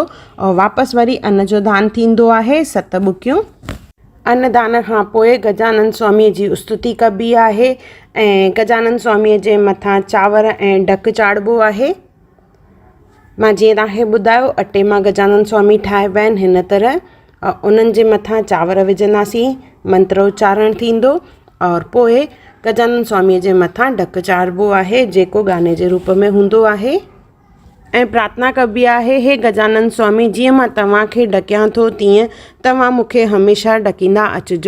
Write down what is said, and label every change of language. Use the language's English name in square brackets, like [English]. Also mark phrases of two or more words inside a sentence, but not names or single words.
[Sindhi] और वापसि वरी अन जो दान थींदो आहे 7 बुकियूं। अन्नदान खां पोइ गजानन स्वामीअ जी स्तुति कबी आहे ऐं गजानन स्वामीअ जे मथां चांवर ऐं ढकु चाढ़िबो आहे। मां जीअं तव्हांखे ॿुधायो अटे मां गजानन स्वामी ठाहिबा आहिनि हिन तरह। उन्हनि जे मथां चांवर विझंदासीं, मंत्रोच्चारण थींदो और पोइ गजानन स्वामीअ जे मथां ढकु चाढ़िबो आहे, जेको गाने जे रूप में हूंदो आहे। ऐं प्रार्थना कबी आहे, हे गजानन स्वामी, जीअं मां तव्हांखे ढकियां थो तीअं तव्हां मूंखे हमेशह ढकींदा अचिजो।